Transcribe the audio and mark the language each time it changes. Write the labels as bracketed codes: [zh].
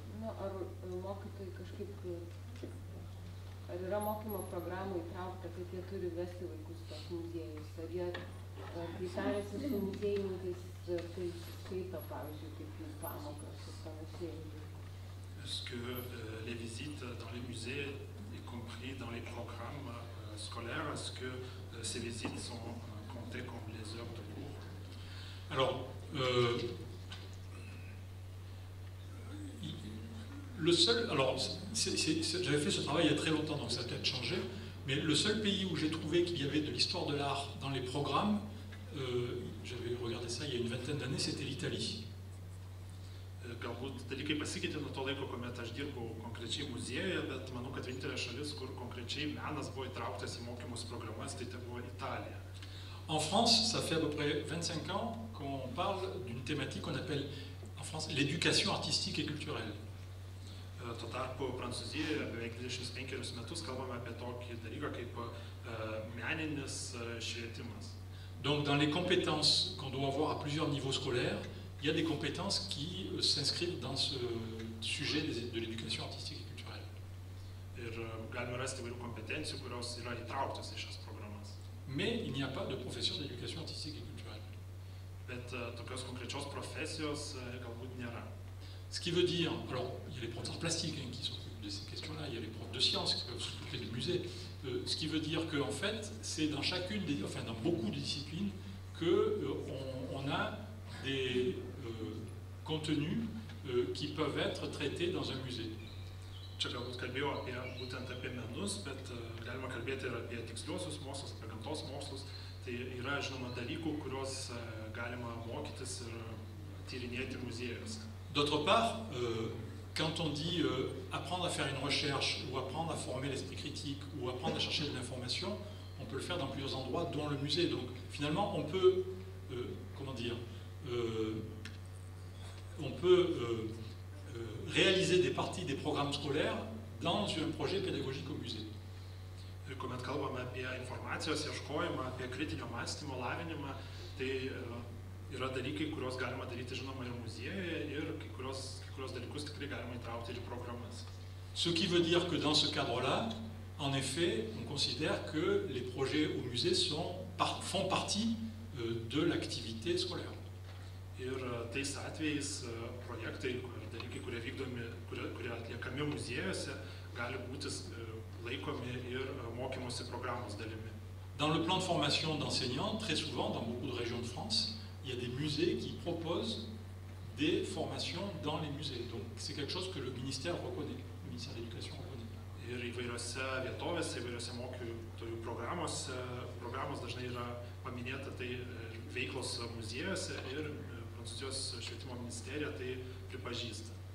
[lt] Na, ar mokytojai kažkaip, ar yra mokymo programų įtraukta, kad jie turi vesti vaikus pas muziejus, ar jie kai tarėsi su muziejininkais, tai skaito, pavyzdžiui, kaip jų pamokas ir panašiai. [fr] Est-ce que les visites dans les musées, y compris dans les programmes scolaires, est-ce que ces visites sont comptées comme les heures de cours? Alors, le seul, alors j'avais fait ce travail il y a très longtemps, donc ça a peut-être changé, mais le seul pays où j'ai trouvé qu'il y avait de l'histoire de l'art dans les programmes, j'avais regardé ça il y a une vingtaine d'années, c'était l'Italie. [lt] Galbūt dalykai pasikeitė nuo to laiko, kuomet aš dirbau konkrečiai muziejuje, bet manau, kad vienintelė šalis, kur konkrečiai menas buvo įtrauktas į mokymus programas, tai buvo Italija. [fr] En France, ça fait à peu près 25 ans qu'on parle d'une thématique qu'on appelle en France l'éducation artistique et culturelle. [lt] Tuo tarpu Prancūzijoje beveik 25 metus kalbame apie tokį dalyką kaip meninis švietimas. [fr] Donc dans les compétences qu'on doit avoir à plusieurs niveaux scolaires, il y a des compétences qui s'inscrivent dans ce sujet de l'éducation artistique et culturelle. [lt] Ir galime rasti įvairių kompetencijų, kurios yra įtrauktos į šias programas. [fr] Mais il n'y a pas de profession d'éducation artistique et culturelle. [lt] Bet tokios konkrečios profesijos galbūt nėra. [fr] Ce qui veut dire, alors il y a les profs d'art plastique qui s'occupent de ces questions-là, il y a les profs de sciences qui peuvent s'occuper du musée. Ce qui veut dire qu'en fait, c'est dans chacune des, enfin dans beaucoup de disciplines, qu'on a des contenus qui peuvent être traités dans un musée. [lt] Čia galbūt kalbėjau būtent apie menus, bet galima kalbėti ir apie tiksliuosius mokslus, apie gamtos mokslus. Tai yra, žinoma, dalykų, kuriuos galima mokytis ir tyrinėti muziejuose. [fr] D'autre part, quand on dit apprendre à faire une recherche ou apprendre à former l'esprit critique ou apprendre à chercher de l'information, on peut le faire dans plusieurs endroits, dont le musée. Donc finalement, on peut, comment dire, on peut réaliser des parties des programmes scolaires dans un projet pédagogique au musée. [lt] Ir kuomet kalbame apie informacijos ieškojimą, apie kritinio mąstymo lavinimą, tai yra dalykai, kuriuos galima daryti, žinoma, ir muziejuje, ir kai kurios dalykus tikrai galima įtraukti ir į programas. [fr] Ce qui veut dire que dans ce cadre-là, en effet, on considère que les projets au musée font partie de l'activité scolaire. [lt] Ir tais atvejais projektai ir dalykai, kurie atliekami muziejuose, gali būti laikomi ir mokymosi programos dalimi. [fr] Dans le plan de formation d'enseignants, très souvent, dans beaucoup de régions de France, il y a des musées qui proposent des formations dans les musées. Donc c'est quelque chose que le ministère reconnaît, le ministère de l'Éducation reconnaît. [lt] Ir įvairiose vietovėse, įvairiose mokytojų programos dažnai yra paminėta tai veiklos muziejuose ir Prancūzijos švietimo ministerija tai pripažįsta.